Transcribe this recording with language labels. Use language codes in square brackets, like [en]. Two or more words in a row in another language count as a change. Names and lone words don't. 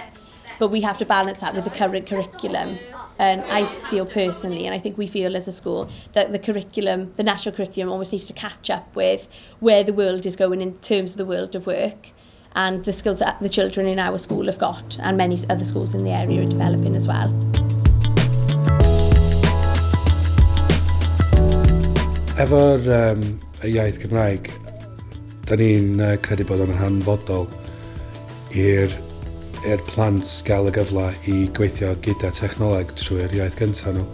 [en] But we have to balance that with the current curriculum. And I feel personally, and I think we feel as a school, that the curriculum, the national curriculum, almost needs to catch up with where the world is going in terms of the world of work and the skills that the children in our school have got, and many other schools in the area are developing as well. [cy] Efo'r y iaith Gymraeg, da ni'n credu bod yn hanfodol i'r plant gael y gyfle i gweithio gyda technoleg trwy'r iaith gyntaf nhw.